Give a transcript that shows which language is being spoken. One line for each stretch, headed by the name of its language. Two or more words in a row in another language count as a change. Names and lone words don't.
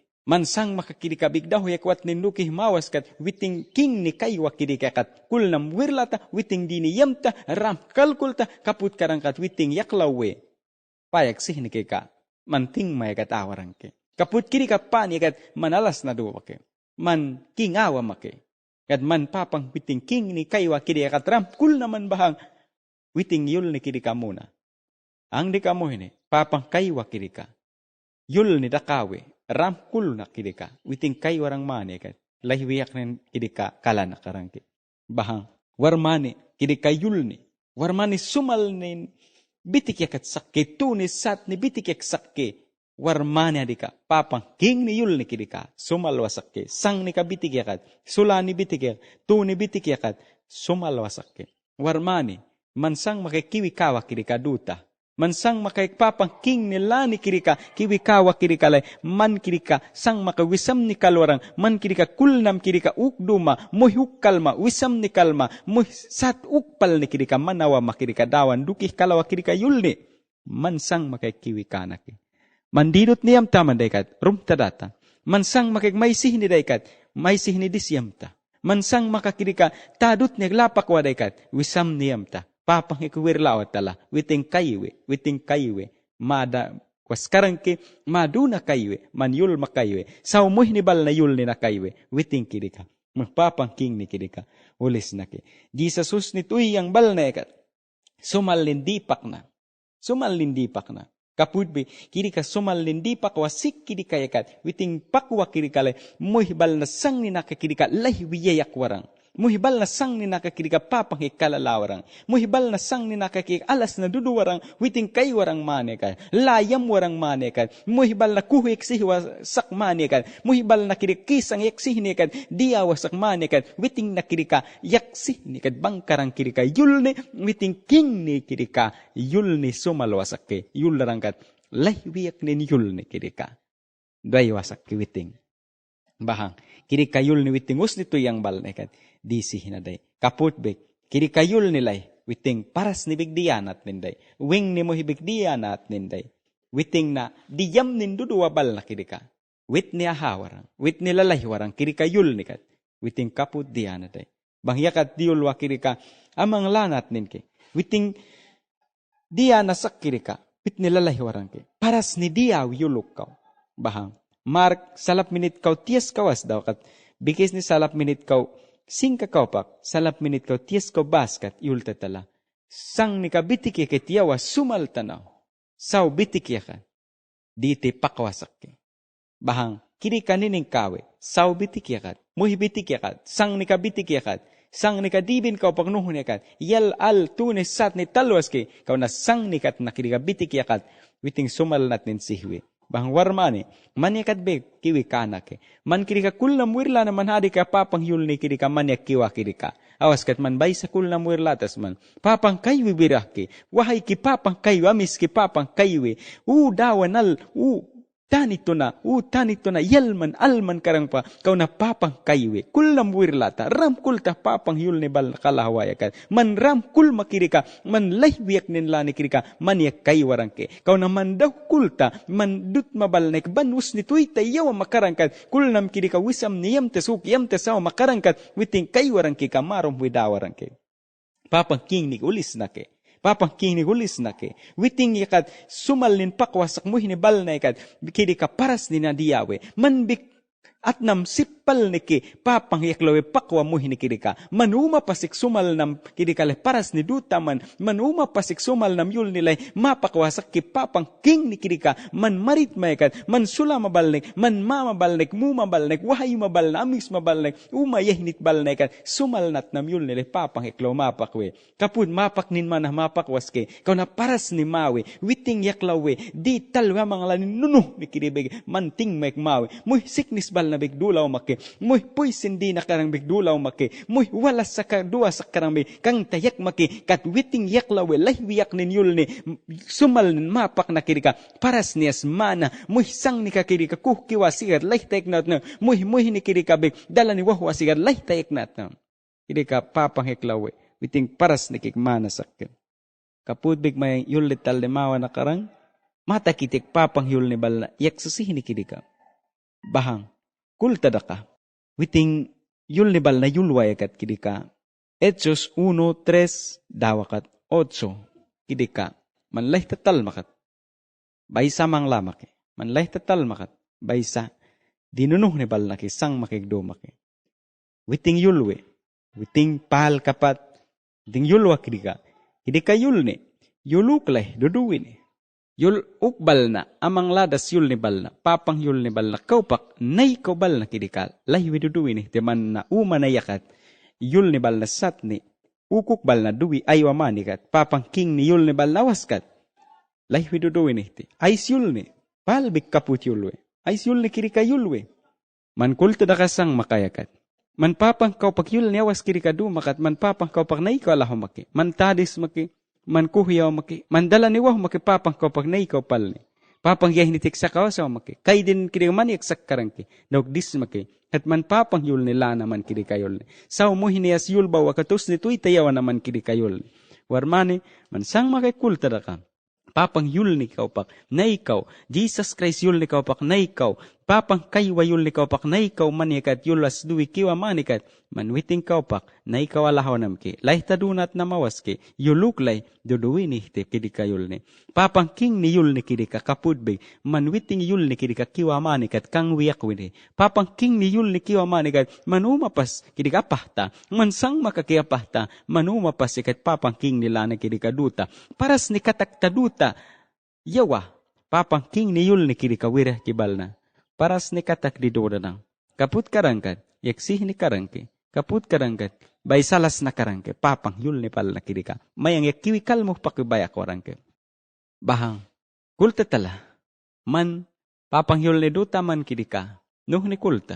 Mayangna: Mansang makakirikabig dahuyakwat nindukih mawas kat witing king ni kaywa kirikakat kulnam wirlata witing dini yamta ram kalkulta kaput karangkat witing yaklawe. Payak sih ni kika, manting mayakat awarang ke. Kaput kirikapan yakat manalas na duwa ke. Man king awa make. Kat man papang witing king ni kaywa kirikakat ram kul naman bahang witing yul ni kirika muna. Ang di kamu ini, papang kaywa kirika. Yul ni dakawe, ram kul na kirika. Witing kay warang mani kat. Lahiwiyak na kirika kala na karangki. Bahang, warmani, kirika yul ni. Warmani sumal ni bitik yakat sakke. Tunis sat ni bitik yak sakke. Warmani adika, papang king ni yul ni kirika. Sumalwa sakke. Sang ni ka bitik yakat. Sula ni bitik yakat. Tu ni bitik yakat. Sumalwa sakke. Warmani, mansang makikiwi kawa kirika duta. Mansang makaikpapang king nila ni kirika, kiwikawa kirikalay, man kirika, sang makawisam ni kalwarang, man kirika kulnam kirika ukduma, muhuk kalma, wisam ni kalma, sat ukpal ni kirika, manawa makirika dawan, dukih kalawa kirika yulni. Mansang makaikiwika na ki. Mandidot niyam taman daykat, rumta data. Mansang makaikmaisih ni daykat, maisih ni disyamta. Mansang makakirika, tadut niyaglapak wa daykat, wisam niyamta. Papang ikuwir lawat tala, witing kaywe, mada, waskarang ke, maduna kaywe, man yul makaywe, sa umuh ni bal na yul ni na kaywe, witing kirika, magpapang king ni kirika, ulis na ke. Di sa sus ni tuy ang bal na ekat, sumalindipak na, kapudbe, kirika sumalindipak wasik kirika ekat, witing pakwa kirika lay, muh bal na sang ni nakakirika, lahiwiyayak warang. Muhibal na sang ni nakakirika papang ikalalawarang. Muhibal na sang ni nakakik alas na duduwarang witing kay warang manekan. Layam warang manekan. Muhibal na kuhik sihiwa sak manekan. Muhibal na kirikisang yaksih nikan. Diyawa sak manekan. Witing na kirika yaksih nikan. Bangkarang kirika yulni. Witing king ni kirika. Yulni sumalwasak ke. Yularangkat. Laywiyak ni yulni kirika. Daywasak ke witing. Bahang. Kirika yulni witing us nito yang bal nekat. Disi hinaday. Kaput bek, kiri kayul nilay, witing paras ni bigdiyanat ninday, wing ni mo hibigdiyanat ninday, witing na diyam nindudu wabal na kirika, wit ni ahawarang, wit ni lalaywarang, kiri kayul nikat, witing kaput diyanaday. Bangyakat diyulwa kirika, amang lanat ninke, witing diyanasak kirika, wit ni lalaywarang ke, paras ni diyaw yuluk kaw, bahang, Mark, salap minit kaw tiyas kawas daw kat, bikis ni salap minit kaw, singka kaupak, salap minit kau tias kau baskat, yulta tala. Sang ni ka bitik ya ketiawa sumal tanaw. Saw bitik ya kan. Diti pakwasak ke. Bahang, kiri kanining kawe. Saw bitik ya kat. Muhi bitik ya kat. Sang ni ka bitik ya kat. Sang ni kadibin kau pagnuhon yakat. Yal al tunes sat ni talwas ki. Kau na sang ni kat nakiriga bitik yakat. Witing sumal natin sihwi. Bahang warmani. Man yakat be kiwi kanak. Man kirika kulam wirla na man hadi ka papang yul ni kirika man yak kiwa kirika. Awas kat man bay sa kulam wirla tas man. Papang kaywi birah ki. Wahay ki papang kaywi. Amis ki papang kaywi. Dawan al. Tanito na, yalman, alman karang pa, kau na papang kaywe, kulam wirlata, ram kulta papang yul ni bal kalahawaya ka, man ram kul makirika, man laybiyak ninla ni kirika, man yak kaywarang ke, kau na man daw kulta, man dut mabalnek, banus ni tuita yaw makarangkat, kulam kirika wisam ni yam tesuk, yam tesaw makarangkat, witing kaywarang ke, kamarom widawarang ke. Papang king ni ulis na ke. Papang king ni gulis na ke. Witing yakat sumalin pakwasak mo hinibal na yakat. Kidi ka paras ni na diyawe. Manbik at nam sipal ni ki. Papang yaklawe pakwa mo hinikidi ka. Manuma pasik sumal nam kidi ka paras ni duta man. Manuma pasik sumal nam yul nilay. Mapakwasak ki papang king ni kidi ka. Man marit mayakat. Man sula mabalnek. Man mamabalnek. Mumabalnek. Wahay mabalnek. Amis mabalnek. Umayahnik balnekat. Sumal nat nam yul nilay. Papang yaklaw mapakwe. Kapud mapak nin manah mapakwas ke. Kau na paras ni mawe. Witing yaklawe. Di talwa mga lanin nunuh ni kiribig. Manting mek mawe. Muy siknis bal na bigdulaw make. Muy puy sindi na karang bigdulaw make. Muy walas sa kadua sa karang big. Kang tayak make. Kat witing yaklawe. Laywiyak nin yul ni. Sumal nin mapak na kirika. Paras niyas mana. Muy sang ni kakirika. Kuhkiwa sigat. Laytayak nat na. Muy ni kirika big. Dala ni wahwa sigat. Laytayak nat na. Kirika papang yaklawe. Witing paras ni kikmana sakit. Kapud big may yul ni talemawa na karang. Mata kitik papang yul ni bala. Yak susihin ni kirika. Bahang. Kultada ka. Witing yul ni bal na yulway kat kidika. Hechos 1:3 dawakat 8 kidika. Manlay tatal makat. Baysa mang lamak. Manlay tatal makat. Baysa. Dinunuh ni bal na kisang makigdo maki. Witing yulwe. Witing pahal kapat. Witing yulwa kidika. Kidika yul ni. Yuluklay duduwin ni. Yul ukbal na, amang ladas yul ni bal na, papang yul ni bal na, kaupak, nay kaubal na kidikal, lahiwi duduwi ni, timan na umanayakat, yul ni bal na sat ni, ukuk bal na duwi aywa manikat, papang king ni yul ni bal na waskat, lahiwi duduwi ni, ais yul ni, palbik kaput yulwe, ais yul ni kirika yulwe, man kulta da kasang makayakat, man papang kaupak yul ni awas kirika dumakat, man papang kaupak nay ka alaho maki, man tadis maki, man kuhiyaw maki, mandala ni wah maki papang kapag na ikaw pal ni. Papang yah ni tiksa kawa sa maki. Kay din kiri man yaksak karang ki. Dawag dis maki. At man papang yul ni lana man kiri kayol ni. Sao mo hiniyas yul bawa katus ni tuy tayawa naman kiri kayol ni. Warmani, man sang makikulta da ka. Papang yul ni kaupak na ikaw. Jesus Christ yul ni kaupak na ikaw. Papang kaywa yul ni kaupak na ikaw manikat yulas duwi kiwa manikat. Manwiting kaupak na ikaw alahaw namki. Lay tadunat na mawaski. Yuluklay duduwi ni hiti kidika yul ni. Papang king ni yul ni kidika kapudbig. Manwiting yul ni kidika kiwa manikat kang wiyak wini. Papang king ni yul ni kiwa manikat. Manumapas kidika pahta. Mansang makakiapahta. Manumapas ikat papang king nila na kidika duta. Paras ni katakta duta. Yawa. Papang king ni yul ni kidika wirah kibal na. Paras ni katak di doda na. Kaput karangkat. Yaksih ni karangki. Kaput karangkat. Bay salas na karangke. Papang yul ni pal na kidika. Mayang yakiwikal mo pakibayak warangke. Bahang. Kulta tala. Man. Papang yul ni duta man kidika. Nuh ni kulta.